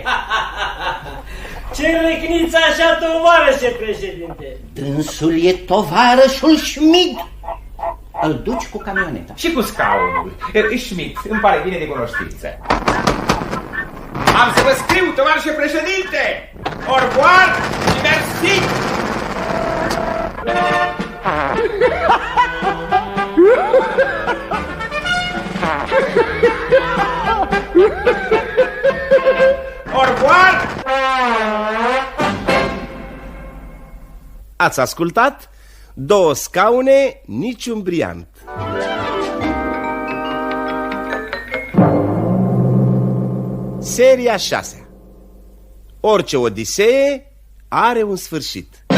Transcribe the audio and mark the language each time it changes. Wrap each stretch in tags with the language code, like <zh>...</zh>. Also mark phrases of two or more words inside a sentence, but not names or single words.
<ro>Ce recniți așa, tovarășe președinte? Dânsul e tovarășul Schmid. Îl duci cu camioneta. Și cu scaunul. Schmid, îmi pare bine de cunoștință. Am să vă scriu, tovarășe președinte!</ro> <fr>Au revoir și merci! Au revoir!</fr> <ro>Ați ascultat 2 scaune, niciun briant. Seria 6. Orice odisee are un sfârșit.</ro>